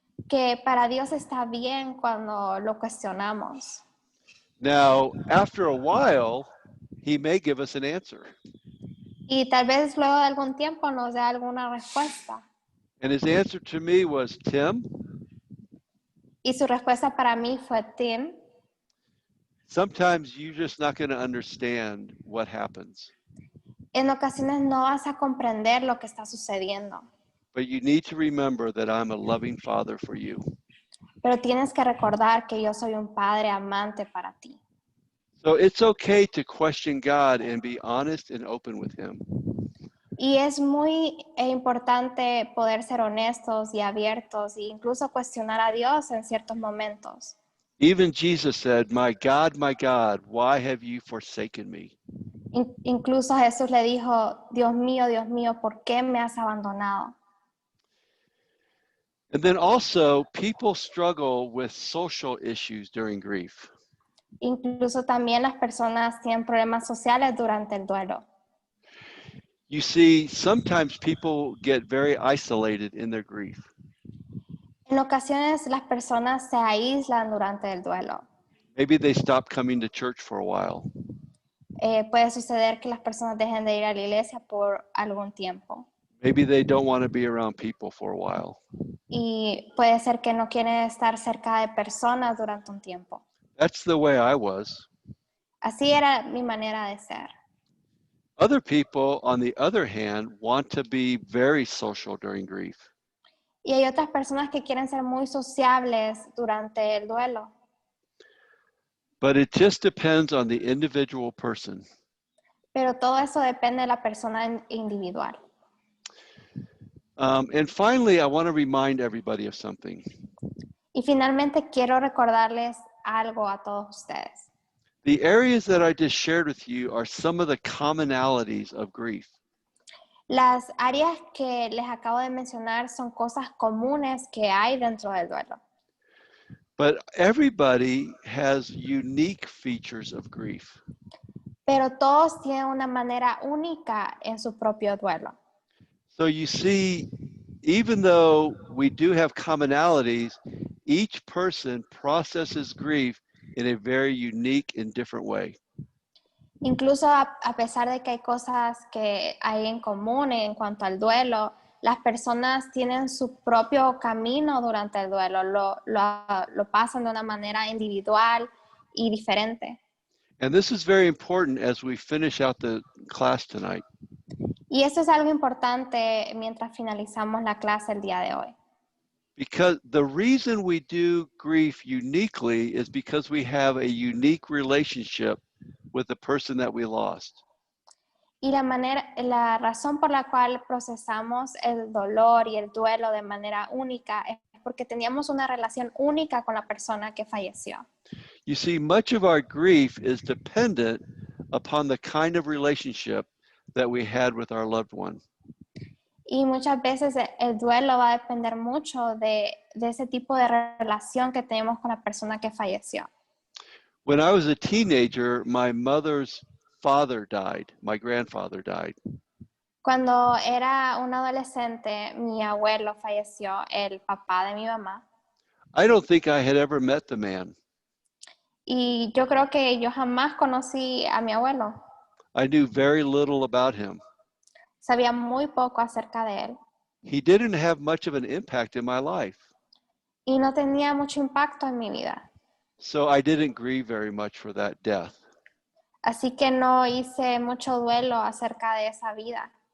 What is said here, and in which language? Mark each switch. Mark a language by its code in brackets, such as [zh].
[es] Que para Dios está bien cuando lo cuestionamos. [en] Now, after a while, he may give us an answer. [es] Y tal vez luego de algún tiempo nos dé alguna respuesta. [en] And his answer to me was, Tim, [es] Y su respuesta para mí fue, Tim, [en] sometimes you're just not going to understand what happens, [es] en ocasiones no vas a comprender lo que está sucediendo. [en] but you need to remember that I'm a loving father for you. [es] Pero tienes que recordar que yo soy un padre amante para ti. [en] So it's okay to question God and be honest and open with him. [es] Y es muy importante poder ser honestos y abiertos e incluso cuestionar a Dios en ciertos momentos. [en] Even Jesus said, my God, why have you forsaken me? [es] Incluso Jesús le dijo, Dios mío, ¿por qué me has abandonado? [en] And then also, people struggle with social issues during grief. [es] Incluso también las personas tienen problemas sociales durante el duelo. [en] You see, sometimes people get very isolated in their grief. [es] En ocasiones las personas se aíslan durante el duelo. [en] Maybe they stop coming to church for a while. [es] Puede suceder que las personas dejen de ir a la iglesia por algún tiempo. [en] Maybe they don't want to be around people for a while. [es] Y puede ser que no quieren estar cerca de personas durante un tiempo. [en] That's the way I was. [es] Así era mi manera de ser. [en] Other people, on the other hand, want to be very social during grief. [es] Y hay otras personas que quieren ser muy sociables durante el duelo. [en] But it just depends on the individual person. [es] Pero todo eso depende de la persona individual. [en] And finally, I want to remind everybody of something. [es] Y finalmente quiero recordarles algo a todos ustedes. [en] The areas that I just shared with you are some of the commonalities of grief. [es] Las áreas que les acabo de mencionar son cosas comunes que hay dentro del duelo. [en] But everybody has unique features of grief. [es] pero todos tienen una manera única en su propio duelo. [en] So you see, even though we do have commonalities, each person processes grief in a very unique and different way. [es] Incluso a pesar de que hay cosas que hay en común en cuanto al duelo, las personas tienen su propio camino durante el duelo, lo pasan de una manera individual y diferente. [en] And this is very important as we finish out the class tonight. [es] Y eso es algo importante mientras finalizamos la clase el día de hoy. [en] Because the reason we do grief uniquely is because we have a unique relationship with the person that we lost. [es] Y la razón por la cual procesamos el dolor y el duelo de manera única es porque teníamos una relación única con la persona que falleció. [en] You see, much of our grief is dependent upon the kind of relationship that we had with our loved one. [es] Y muchas veces el duelo va a depender mucho de ese tipo de relación que tenemos con la persona que falleció. [en] When I was a teenager, my mother's father died. My grandfather died. [es] Cuando era un adolescente, mi abuelo falleció, el papá de mi mamá. [en] I don't think I had ever met the man. [es] Y yo creo que yo jamás conocí a mi abuelo. [en] I knew very little about him. [es] Sabía muy poco acerca de él. [en] He didn't have much of an impact in my life. [es] Y no tenía mucho impacto en mi vida. [en] So I didn't grieve very much for that death. [es] Así que no hice mucho duelo acerca de esa vida.